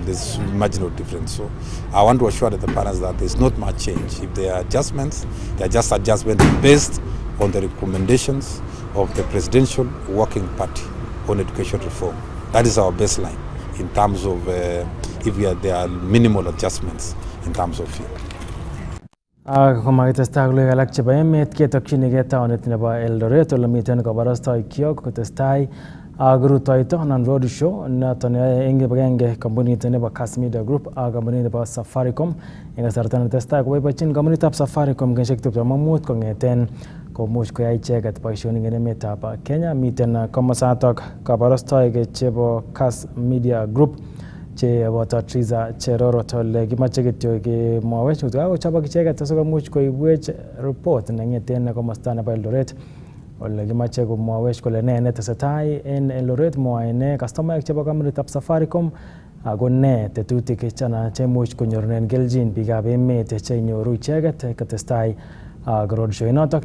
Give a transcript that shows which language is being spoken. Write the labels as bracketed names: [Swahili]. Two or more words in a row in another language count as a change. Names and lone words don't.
[English] There's marginal difference. So I want to assure the parents that there's not much change. If there are adjustments, they are just adjustments based on the recommendations of the Presidential Working Party on education reform. That is our baseline in terms of there are minimal adjustments in terms of fee. [Kalenjin] Komakitestai kole alak chebo emet ketokchinigei taonit nebo Eldoret ole miten kabarastoikyok kotestai ak rutoito anan [English] road show [Kalenjin] noton eng kibagenge kampunit nebo Kass Media Group ak kampunit nebo Safaricom eng kasarta netestai koboibochin kampunitab Safaricom kenyisiek 25 kong'eten komuch koyai icheket boisionik en emetab Kenya. Miten komosatok kabarastoik chebo Kass Media Group cheboto Triza Cherorot ole kimache kityo kemwowech kochobok icheket asikomuch koibwech report neng'eten komosta nebo Eldoret ole kimache komwowech kole ne netesetai en Eldoret, mwoe ne customaek chebo kampunitab Safaricom ako ne tetutik chana chemuch konyorunen kelchin biikab emet chenyoru icheket kotestai ak roadshow inotok.